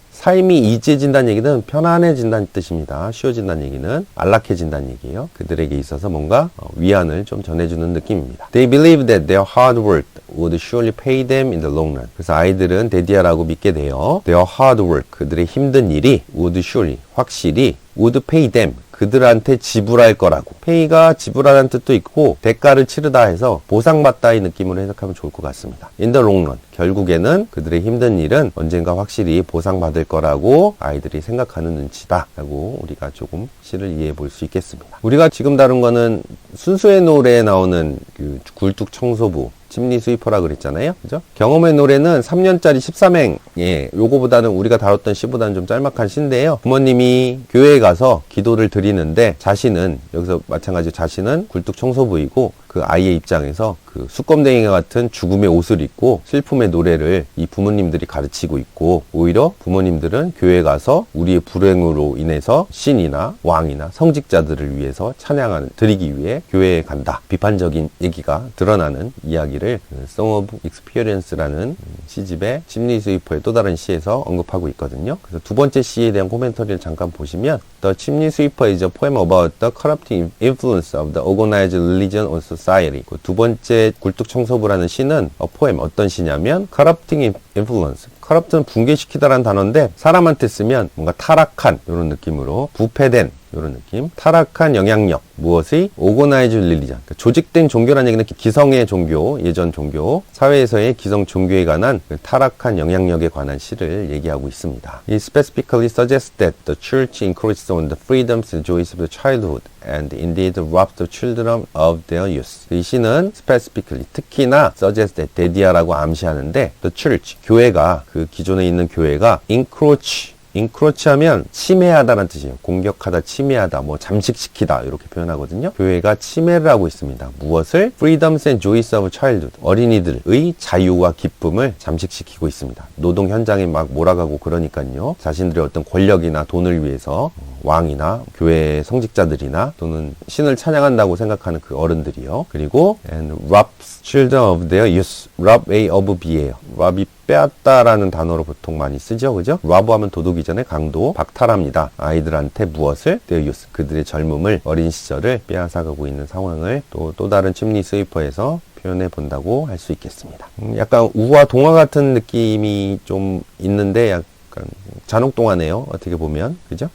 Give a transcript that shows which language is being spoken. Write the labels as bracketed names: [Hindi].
[Korean] 삶이 이지해진다는 얘기는 편안해진다는 뜻입니다. 쉬워진다는 얘기는 안락해진다는 얘기예요. 그들에게 있어서 뭔가 위안을 좀 전해주는 느낌입니다. [English] They believe that their hard work would surely pay them in the long run. [Korean] 그래서 아이들은 데디아라고 믿게 돼요. [English] Their hard work, [Korean] 그들의 힘든 일이 [English] would surely, [Korean] 확실히 [English] would pay them, [Korean] 그들한테 지불할 거라고. pay가 지불하라는 뜻도 있고 대가를 치르다 해서 보상받다의 느낌으로 해석하면 좋을 것 같습니다. [English] In the long run, [Korean] 결국에는 그들의 힘든 일은 언젠가 확실히 보상받을 거라고 아이들이 생각하는 눈치다 라고 우리가 조금 시를 이해해 볼 수 있겠습니다. 우리가 지금 다룬 거는 순수의 노래에 나오는 그 굴뚝 청소부 침리 스위퍼라 그랬잖아요. 그죠? 경험의 노래는 3년짜리 13행, 요거보다는 우리가 다뤘던 시보다는 좀 짤막한 시인데요. 부모님이 교회에 가서 기도를 드리는데 자신은, 여기서 마찬가지로 자신은 굴뚝 청소부이고 그 아이의 입장에서 그 수검댕이와 같은 죽음의 옷을 입고 슬픔의 노래를 이 부모님들이 가르치고 있고, 오히려 부모님들은 교회에 가서 우리의 불행으로 인해서 신이나 왕이나 성직자들을 위해서 찬양하는, 드리기 위해 교회에 간다. 비판적인 얘기가 드러나는 이야기를 Song of Experience라는 시집의 침리 스위퍼의 또 다른 시에서 언급하고 있거든요. 그래서 두 번째 시에 대한 코멘터리를 잠깐 보시면 [English] The Chimney Sweeper is a poem about the corrupting influence of the organized religion on society. [Korean] 그 두 번째 굴뚝 청소부라는 시는 포엠, 어떤 시냐면 [English] corrupting influence. [Korean] corrupt는 붕괴시키다라는 단어인데 사람한테 쓰면 뭔가 타락한 이런 느낌으로, 부패된 이런 느낌, 타락한 영향력, 무엇의? [English] organized religion, [Korean] 그러니까 조직된 종교라는 얘기는 기성의 종교, 예전 종교, 사회에서의 기성 종교에 관한 그 타락한 영향력에 관한 시를 얘기하고 있습니다. [English] It specifically suggests that the church encroaches on the freedoms and joys of the childhood and indeed robs the children of their youth. [Korean] 이 시는 specifically, 특히나 [English] suggests that, [Korean] 데디아라고 암시하는데 [English] the church, [Korean] 교회가, 그 기존에 있는 교회가 encroach 하면 침해하다라는 뜻이에요. 공격하다, 침해하다, 뭐 잠식시키다 이렇게 표현하거든요. 교회가 침해를 하고 있습니다. 무엇을? [English] Freedoms and joys of childhood, [Korean] 어린이들의 자유와 기쁨을 잠식시키고 있습니다. 노동 현장에 막 몰아가고 그러니까요. 자신들의 어떤 권력이나 돈을 위해서 왕이나 교회 성직자들이나 또는 신을 찬양한다고 생각하는 그 어른들이요. 그리고 [English] and robs children of their youth. rob A of B예요. [Korean] rob이 빼앗다라는 단어로 보통 많이 쓰죠. 그죠? rob 하면 도둑이잖아요. 강도, 박탈합니다. 아이들한테 무엇을? [English] their youth. [Korean] 그들의 젊음을, 어린 시절을 빼앗아가고 있는 상황을 또 다른 침리 스위퍼에서 표현해 본다고 할 수 있겠습니다. 약간 우화 동화 같은 느낌이 좀 있는데 약간 잔혹동화네요. 어떻게 보면. 그죠?